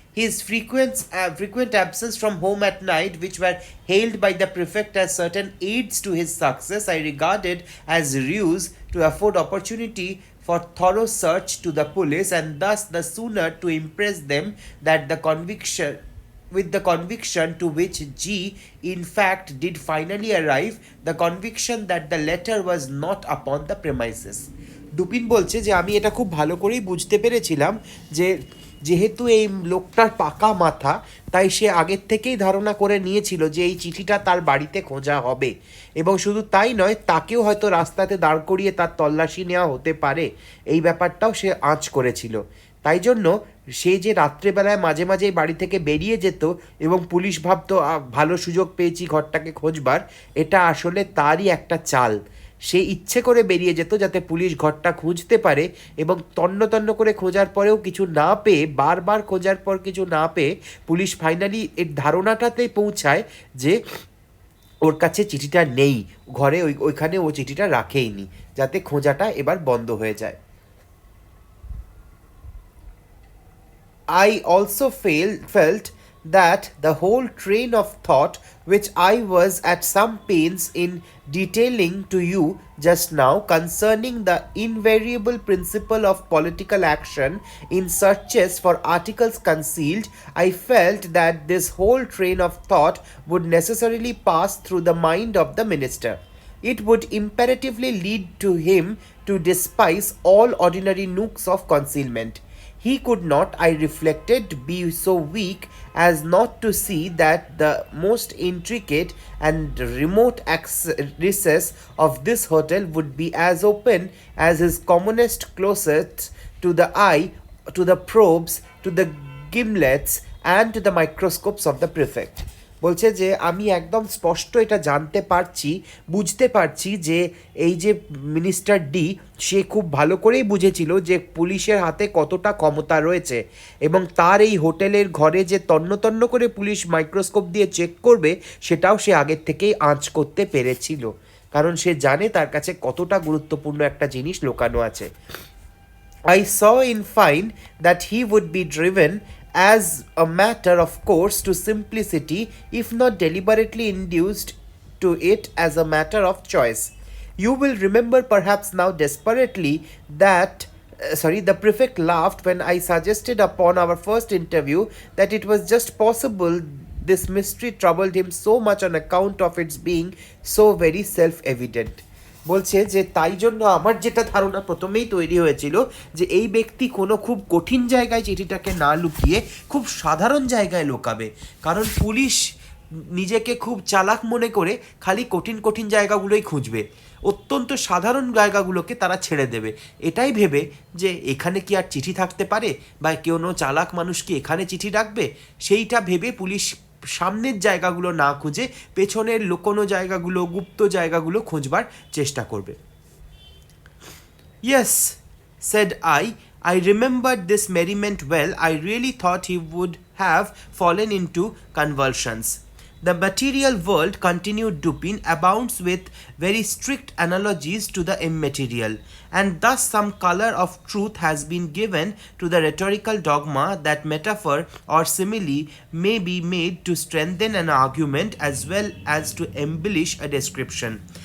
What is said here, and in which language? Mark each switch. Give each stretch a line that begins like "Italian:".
English: his frequent absence from home at night, which were hailed by the prefect as certain aids to his success, I regarded as ruse to afford opportunity for thorough search to the police, and thus the sooner to impress them that the conviction with the conviction to which G in fact did finally arrive, the conviction that the letter was not upon the premises.
Bangla: Dupin বলছে যে আমি এটা খুব ভালো করেই বুঝতে পেরেছিলাম যে যেহেতু এই লোকটার পাকা মাথা, তাই সে আগের থেকেই ধারণা করে নিয়েছিল যে এই চিঠিটা তার বাড়িতে খোঁজা হবে, এবং শুধু তাই নয়, তাকেও হয়তো রাস্তাতে দাঁড় করিয়ে তার তল্লাশি নেওয়া হতে পারে, এই ব্যাপারটাও সে আঁচ করেছিল। তাই জন্য সে যে রাত্রেবেলায় মাঝে মাঝেই বাড়ি থেকে বেরিয়ে যেত এবং পুলিশ ভাবতো ভালো সুযোগ পেয়েছি ঘরটাকে খোঁজবার, এটা আসলে তারই একটা চাল। সে ইচ্ছে করে বেরিয়ে যেত যাতে পুলিশ ঘরটা খুঁজতে পারে, এবং তন্ন তন্ন করে খোঁজার পরেও কিছু না পেয়ে, বারবার খোঁজার পর কিছু না পেয়ে, পুলিশ ফাইনালি এর ধারণাটাতে পৌঁছায় যে ওর কাছে চিঠিটা নেই ঘরে, ওইখানে ও চিঠিটা রাখেইনি, যাতে খোঁজাটা এবার বন্ধ হয়ে যায়।
English: I also felt that the whole train of thought which I was at some pains in detailing to you just now concerning the invariable principle of political action in searches for articles concealed, I felt that this whole train of thought would necessarily pass through the mind of the minister. It would imperatively lead to him to despise all ordinary nooks of concealment. He could not, I reflected, be so weak as not to see that the most intricate and remote recess of this hotel would be as open as his commonest closet to the eye, to the probes, to the gimlets, and to the microscopes of the prefect.
Bangla: বলছে যে আমি একদম স্পষ্ট এটা জানতে পারছি, বুঝতে পারছি যে এই যে মিনিস্টার ডি, সে খুব ভালো করেই বুঝেছিল যে পুলিশের হাতে কতটা ক্ষমতা রয়েছে, এবং তার এই হোটেলের ঘরে যে তন্ন তন্ন করে পুলিশ মাইক্রোস্কোপ দিয়ে চেক করবে, সেটাও সে আগের থেকেই আঁচ করতে পেরেছিল, কারণ সে জানে তার কাছে কতটা গুরুত্বপূর্ণ একটা জিনিস লুকানো আছে।
English: I saw in fine that he would be driven as a matter of course to simplicity, if not deliberately induced to it as a matter of choice. You will remember perhaps now desperately that the prefect laughed when I suggested upon our first interview that it was just possible this mystery troubled him so much on account of its being so very self-evident.
Bangla: বলছে যে তাই জন্য আমার যেটা ধারণা প্রথমেই তৈরি হয়েছিল যে এই ব্যক্তি কোনো খুব কঠিন জায়গায় চিঠিটাকে না লুকিয়ে খুব সাধারণ জায়গায় লুকাবে, কারণ পুলিশ নিজেকে খুব চালাক মনে করে খালি কঠিন কঠিন জায়গাগুলোই খুঁজবে, অত্যন্ত সাধারণ জায়গাগুলোকে তারা ছেড়ে দেবে, এটাই ভেবে যে এখানে কি আর চিঠি থাকতে পারে, বা কোনো চালাক মানুষ কি এখানে চিঠি রাখবে, সেইটা ভেবে পুলিশ সামনের জায়গাগুলো না খুঁজে পেছনের লুকোনো জায়গাগুলো, গুপ্ত জায়গাগুলো খুঁজবার চেষ্টা করবে।
English: Yes, said I remembered this merriment well. I really thought he would have fallen into convulsions. The material world, continued Dupin, abounds with very strict analogies to the immaterial, and thus some colour of truth has been given to the rhetorical dogma that metaphor or simile may be made to strengthen an argument as well as to embellish a description.